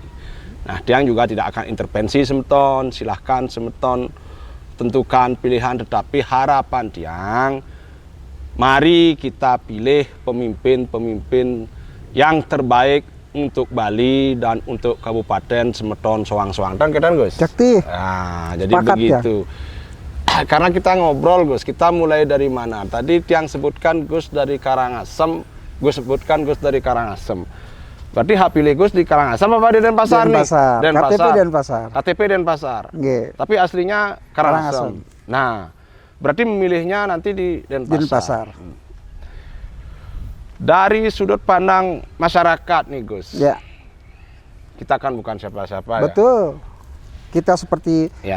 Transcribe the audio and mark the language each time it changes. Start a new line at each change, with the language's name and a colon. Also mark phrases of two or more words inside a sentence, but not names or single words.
Indonesian: Nah, Tiang juga tidak akan intervensi semeton, silahkan semeton tentukan pilihan, tetapi harapan Tiang, mari kita pilih pemimpin-pemimpin yang terbaik untuk Bali dan untuk Kabupaten Semeton Soang-Soang. Dan kita Gus.
Balinese: Jakti.
Indonesian: Nah, jadi Sepakat, begitu. Ya? Karena kita ngobrol Gus, kita mulai dari mana? Tadi Tiang sebutkan Gus dari Karangasem, Gus sebutkan Gus dari Karangasem. Berarti hak pilih Gus di Karangasem apa di Denpasar nih? Denpasar. KTP Denpasar. KTP Denpasar. Nggih. Tapi aslinya Karangasem. Nah, berarti memilihnya nanti di Denpasar. Dari sudut pandang masyarakat nih Gus. Ya. Kita kan bukan siapa-siapa ya. Betul. Kita seperti Ya.